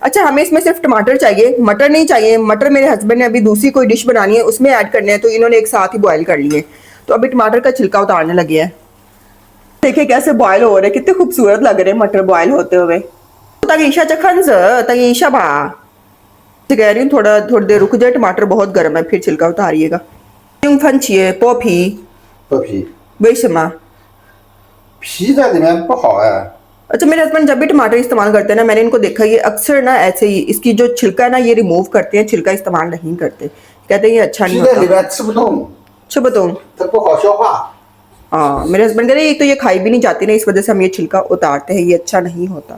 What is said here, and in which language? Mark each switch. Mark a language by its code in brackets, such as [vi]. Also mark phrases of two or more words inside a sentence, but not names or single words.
[hi] अच्छा हमें इसमें सिर्फ टमाटर चाहिए, मटर नहीं चाहिए। मटर मेरे हस्बैंड ने अभी दूसरी कोई डिश बनानी है उसमें ऐड करने हैं, तो इन्होंने एक साथ ही बॉईल कर लिए। तो अभी टमाटर का छिलका उतारने लगे हैं। देखिए कैसे बॉयल हो रहे हैं, कितने खूबसूरत लग रहे हैं मटर बॉयल होते हुए। तगीशा चखंस तगीशा बा कह रही हूँ थोड़ी देर रुक जाए, टमाटर बहुत गर्म है, फिर छिलका उतारिएगा। [zh] 皮在里面不好哎。 [hi] अच्छा मेरे हस्बैंड जब भी टमाटर इस्तेमाल करते हैं ना, मैंने इनको देखा ये अक्सर ना ऐसे ही इसकी जो छिलका है ना ये रिमूव करते हैं, छिलका इस्तेमाल नहीं करते, कहते हैं ये अच्छा नहीं होता। अच्छा बताऊँ हाँ, मेरे हस्बैंड कह रहे हैं एक तो ये खाई भी नहीं जाती ना, इस वजह से हम ये छिलका उतारते हैं, ये अच्छा नहीं होता।